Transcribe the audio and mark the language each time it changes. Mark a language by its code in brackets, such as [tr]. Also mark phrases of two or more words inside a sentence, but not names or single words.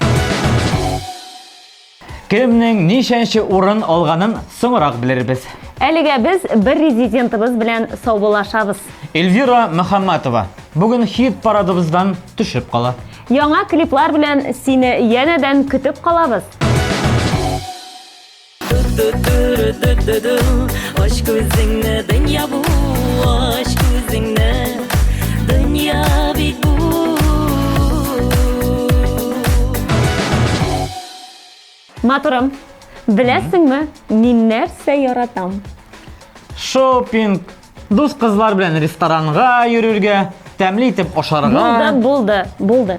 [tt] Кемнең ничәнче урын алганын соңрак белербез. Әлегә без бер резидентыбыз белән саубуллашабыз. Эльвира Мөхәммәтова бүген хит парадыбыздан төшеп кала. Яңа клиплар белән сине янәдән көтеп калабыз. [tr] Aşk gözünle dünya bu, aşk gözünle dünya bir bu. [tt] Матурым, беләсеңме, мин нәрсә яратам? Шопинг, дус кызлар белән ресторанга йөрергә, тәмле итеп ашарга. Булды.